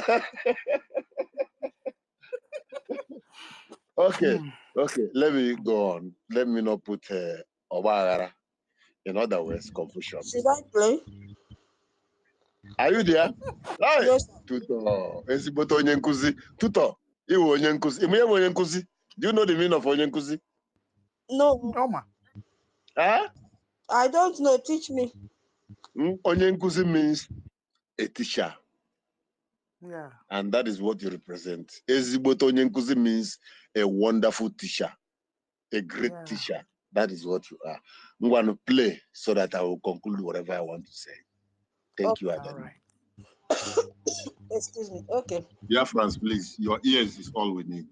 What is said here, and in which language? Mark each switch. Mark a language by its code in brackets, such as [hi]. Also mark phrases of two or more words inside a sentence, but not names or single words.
[en] Okay, let me go on. Let me not put Obagara. In other words, confusion. Should I play? Are you there? Hi, Yes. Tuto. [ig] Ezigbote onye nkuzi. Tuto, iwe onye nkuzi. Ime onye nkuzi. [en] Do you know the meaning of [ig] onye nkuzi? [en] No, [ig] Oma. [en] Huh? I don't know. Teach me. [ig] Onye nkuzi [en] means a teacher. Yeah. And that is what you represent. [ig] Ezigbote onye nkuzi [en] means a wonderful teacher, a great [ig] Yeah. teacher. That is what you are. I'm going to play so that I will conclude whatever I want to say. Thank you, All Adam. right. Excuse me. Okay. Dear friends, please, your ears is all we need.